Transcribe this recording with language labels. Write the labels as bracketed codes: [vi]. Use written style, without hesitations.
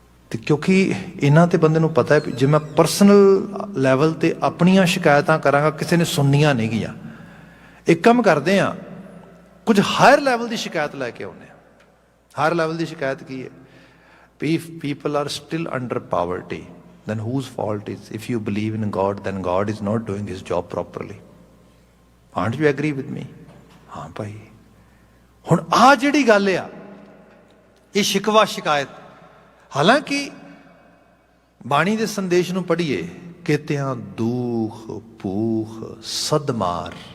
[pa] ਤੇ ਕਿਉਂਕਿ ਇਹਨਾਂ ਤੇ ਬੰਦੇ ਨੂੰ ਪਤਾ ਹੈ ਜੇ ਮੈਂ ਪਰਸਨਲ ਲੈਵਲ ਤੇ ਆਪਣੀਆਂ ਸ਼ਿਕਾਇਤਾਂ ਕਰਾਂਗਾ, ਕਿਸੇ ਨੇ ਸੁਣਨੀਆਂ ਨਹੀਂ ਗੀਆਂ। ਇੱਕ ਕੰਮ ਕਰਦੇ ਆ, ਕੁਝ ਹਾਇਰ ਲੈਵਲ ਦੀ ਸ਼ਿਕਾਇਤ ਲੈ ਕੇ ਆਉਂਦੇ ਆ। ਹਾਇਰ ਲੈਵਲ ਦੀ ਸ਼ਿਕਾਇਤ ਕੀ ਹੈ? [en] People are still under poverty, then whose fault is? If you believe in God, then God is not doing his job properly. Aren't you agree with me? [pa] ਹਾਂ ਭਾਈ, ਹੁਣ ਆਹ ਜਿਹੜੀ ਗੱਲ ਆ, ਇਹ ਸ਼ਿਕਵਾ ਸ਼ਿਕਾਇਤ, ਹਾਲਾਂਕਿ ਬਾਣੀ ਦੇ ਸੰਦੇਸ਼ ਨੂੰ ਪੜ੍ਹੀਏ, ਕਿਤਿਆਂ ਦੁੱਖ ਭੂਖ ਸਦਮਾਰ।